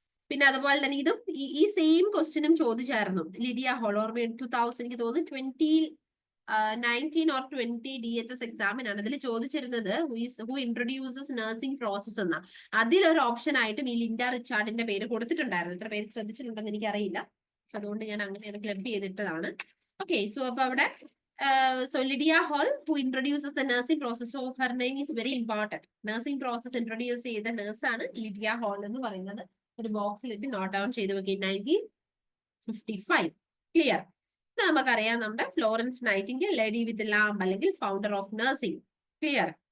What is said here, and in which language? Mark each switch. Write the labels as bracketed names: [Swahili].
[Malayalam] പിന്നെ അതുപോലെ തന്നെ ഇതും ഈ സെയിം ക്വസ്റ്റ്യനും ചോദിച്ചായിരുന്നു. ലിഡിയ ഹോളോർമ 2000, എനിക്ക് തോന്നുന്നു 2019 or 20 DHS എക്സാമിനാണ്. അതിൽ ചോദിച്ചിരുന്നത് [English] who introduces nursing process [Malayalam] എന്ന. അതിലൊരു ഓപ്ഷൻ ആയിട്ടും ഈ ലിൻഡ റിച്ചാർഡിന്റെ പേര് കൊടുത്തിട്ടുണ്ടായിരുന്നു. ഇത്ര പേര് ശ്രദ്ധിച്ചിട്ടുണ്ടെന്ന് എനിക്കറിയില്ല. അതുകൊണ്ട് ഞാൻ അങ്ങനെ ക്ലബ് ചെയ്തിട്ടതാണ്. [English] okay, so [Malayalam] അപ്പൊ അവിടെ [English] so Lydia Hall, who introduces the nursing process, so her name is very important. [Malayalam] Nursing process introduce ചെയ്ത nurse ആണ് ലിഡിയ ഹോൾ എന്ന് പറയുന്നത്. ഒരു ബോക്സിലിട്ട് നോട്ട് ഡൗൺ ചെയ്ത് നോക്കി. 1955. ക്ലിയർ? നമുക്കറിയാം നമ്മുടെ ഫ്ലോറൻസ് നൈറ്റിംഗേൽ, ലേഡി വിത്ത് ലാംബ് അല്ലെങ്കിൽ ഫൗണ്ടർ ഓഫ് നഴ്സിംഗ്. ക്ലിയർ?